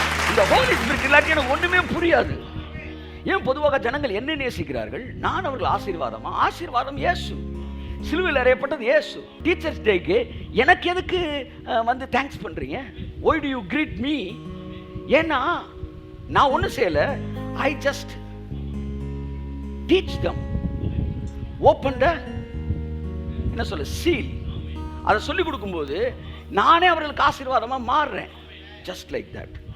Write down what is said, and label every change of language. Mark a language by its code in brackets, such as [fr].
[ta] இந்த ஹோலி ஸ்பிரிட் இல்லாட்டி எனக்கு ஒண்ணுமே புரியாது. ஏன் பொதுவாக ஜனங்கள் என்ன நேசிக்கிறார்கள்? நான் அவர்கள் ஆசீர்வாதமா? ஆசீர்வாதம் இயேசு. சிலுவையில் அறையப்பட்டது இயேசு. டீச்சர்ஸ் டேக்கு எனக்கு எதுக்கு வந்து தேங்க்ஸ் பண்றீங்க? [en] why do you greet me? [ta] ஏன்னா நான் ஒன்றும் செய்யல. [en] I just teach them, open the [ta] என்ன சொல்ல [en] seal. [ta] அதை சொல்லி கொடுக்கும்போது நானே அவர்களுக்கு ஆசீர்வாதமா மாறுறேன். [en] just like that.